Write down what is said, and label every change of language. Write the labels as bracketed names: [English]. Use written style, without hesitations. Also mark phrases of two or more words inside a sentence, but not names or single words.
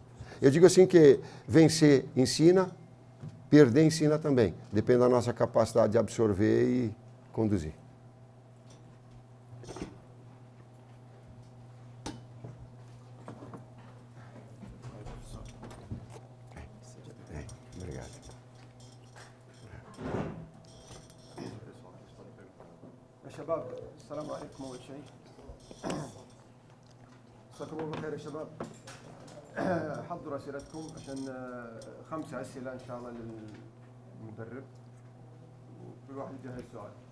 [Portuguese] Eu digo assim que vencer ensina, perder ensina também. Depende da nossa capacidade de absorver e conduzir. Obrigado. [Arabic] يا شباب السلام عليكم اول شيء. مساكم الله بالخير يا شباب. حضروا اسئلتكم عشان 5 اسئله ان شاء الله للمدرب وكل واحد يجهز سؤال.